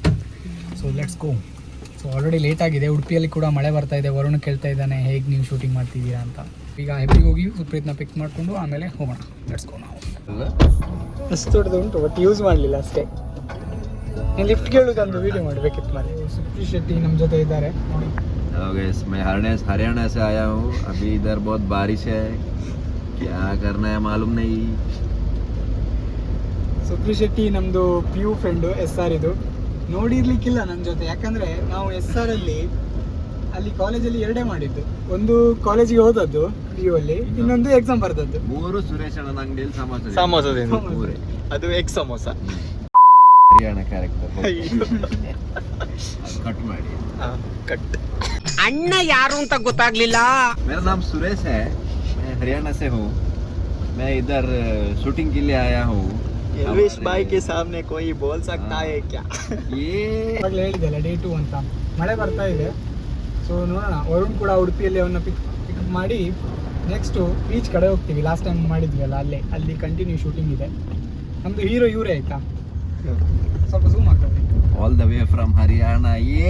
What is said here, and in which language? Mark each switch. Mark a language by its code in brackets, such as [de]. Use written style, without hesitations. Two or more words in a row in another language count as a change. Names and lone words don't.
[en] so let's go. so already late [kn] ಆಗಿದೆ. ಉಡುಪಿಯಲ್ಲಿ ಕೂಡ ಮಳೆ ಬರ್ತಾ ಇದೆ. ವರುಣ್ ಕೇಳ್ತಾ ಇದ್ದಾನೆ ಹೇಗೆ ನೀವು ಶೂಟಿಂಗ್ ಮಾಡ್ತಿದ್ದೀರಾ ಅಂತ. ಈಗ ಹೆಬ್ರಿಗೆ ಹೋಗಿ ಸುಪ್ರೀತ್ನ ಪಿಕ್ ಮಾಡಿಕೊಂಡು ಆಮೇಲೆ ಹೋಗೋಣ. [en] let's go. [kn] ನಾವು ಅಷ್ಟು ದೊಡ್ಡದು ಉಂಟು, [en] but use [kn] ಮಾಡಲಿಲ್ಲ ಅಷ್ಟೇ. ಲಿಫ್ಟ್ ಕೇಳುವುದೊಂದು ವಿಡಿಯೋ ಮಾಡಬೇಕಿತ್ತು ಮಾರೆ. ಸುಪ್ರೀತ್ ಶೆಟ್ಟಿ ನಮ್ಮ ಜೊತೆ ಇದ್ದಾರೆ ನೋಡಿ. [en] hello guys, [hi] मैं हरियाणा से आया हूँ. अभी इधर बहुत बारिश है, क्या करना है मालूम नहीं. [kn] ಸುಪ್ರೀತ್ ಶೆಟ್ಟಿ ನಮ್ಮದು PU ಫ್ರೆಂಡು SR. ಇದು ನೋಡಿರ್ಲಿಕ್ಕಿಲ್ಲ ನನ್ನ ಜೊತೆ, ಯಾಕಂದರೆ ನಾವು SR ಅಲ್ಲಿ ಕಾಲೇಜಲ್ಲಿ 2 ಮಾಡಿದ್ದು. ಒಂದು ಕಾಲೇಜಿಗೆ ಹೋದದ್ದು PU ಅಲ್ಲಿ, ಇನ್ನೊಂದು ಎಕ್ಸಾಮ್ ಬರ್ದದ್ದು. 3 ಸುರೇಶ್ ಅಣ್ಣನ ಅಂಗಡಿಯಲ್ಲಿ ಸಮೋಸದಿಂದ ಅದು ಎಗ್ ಸಮೋಸ. ಹರಿಯಾಣ [en] character cut [kn] ಮಾಡಿ ಕಟ್. ಅಣ್ಣ ಯಾರು ಅಂತ ಗೊತ್ತಾಗ್ಲಿಲ್ಲ. [hi] मेरा नाम सुरेश है, मैं हरियाणा से हूँ. मैं इधर शूटिंग के लिए आया हूँ. एलविश भाई के सामने कोई बोल सकता है क्या? ये [kn] ಇವಾಗಲೇ ಹೇಳಿದೆಲ್ಲ ಡೇ 2 ಅಂತ. ಮಳೆ ಬರ್ತಾ ಇದೆ. ಸೊ ನೋಡೋಣ, ವರುಣ್ ಕೂಡ ಉಡುಪಿಯಲ್ಲಿ ಅವನ್ನ ಪಿಕ್ ಮಾಡಿ [en] next beach [kn] ಕಡೆ ಹೋಗ್ತೀವಿ. [en] last time [kn] ಮಾಡಿದ್ವಿ ಅಲ್ಲ, ಅಲ್ಲಿ [en] continue shooting [kn] ಇದೆ. ನಮ್ಮದು ಹೀರೋ ಇವರೇ ಆಯ್ತಾ, ಸ್ವಲ್ಪ ಝೂಮ್ ಆಗ್ತದೆ. [en] All the way from ಹರಿಯಾಣ. ಏ